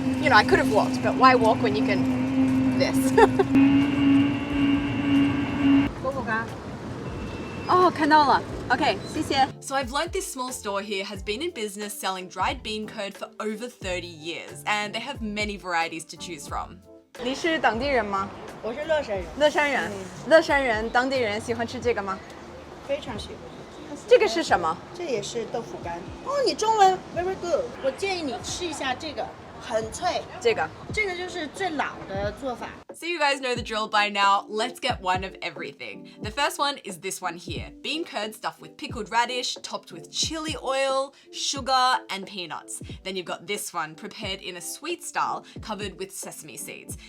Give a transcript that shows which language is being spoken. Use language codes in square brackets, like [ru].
[en] You know, I could have walked, but why walk when you can this? [zh] Oh, 看到了.Okay, 谢谢. [en] So I've learned this small store here has been in business selling dried bean curd for over 30 years, and they have many varieties to choose from. [zh] 你是当地人吗？我是乐山人。乐山人，乐山人，当地人喜欢吃这个吗？非常喜欢。这个是什么？这也是豆腐干。哦，你中文 [en] very good。 [zh] 我建议你吃一下这个，很脆。这个就是最老的做法。 [en] So you guys know the drill by now. Let's get one of everything. The first one is this one here. Bean curd stuffed with pickled radish, topped with chili oil, sugar, and peanuts. Then you've got this one, prepared in a sweet style, covered with sesame seeds.